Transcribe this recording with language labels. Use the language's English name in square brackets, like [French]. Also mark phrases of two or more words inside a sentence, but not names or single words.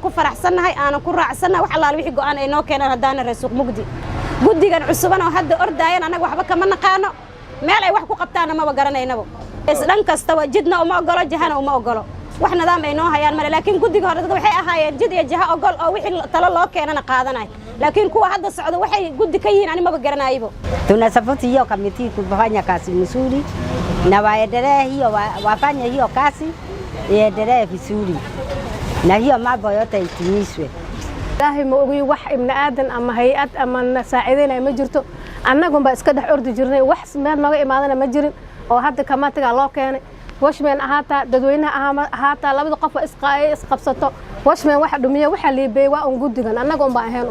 [Somali] ku faraxsanahay aanan ku raacsanahay wax allaal wixii go'aan ay noo keenaan haddaana reer suuq mugdi guddigan cusuban oo hadda ordaayan anaga waxba kama naqaano meel ay wax ku qabtaana maba garanaynaba isdhan kastaba jidna uma ogolo jahana uma ogolo wax nidaam ay noo hayaan male laakiin guddiga hore dadka waxay ahaayeen jid iyo jaha ogol oo wixii talo loo keenana qaadanay laakiin kuwa hadda socda waxay guddi ka yihiin ani maba garanaybo [Swahili] tunasapoti hiyo kamiti kufanya kazi nzuri na waendelee hiyo wafanye hiyo kazi iendelee vizuri na hiyo mambo yote itimizwe [Somali] ilaahay ma ogi wax ibn aadan ama hay'ad ama saaciideynay ma jirto annagunba iska dhex ordi jirnay wax meel nooga imaadana ma jirin oo hadda kamatiga loo keenay washman ahaata dadweynaha ahaata labada qof isqabsato washman waxa dhumiyo waxa liibay waa un guddigan annagunba ahayn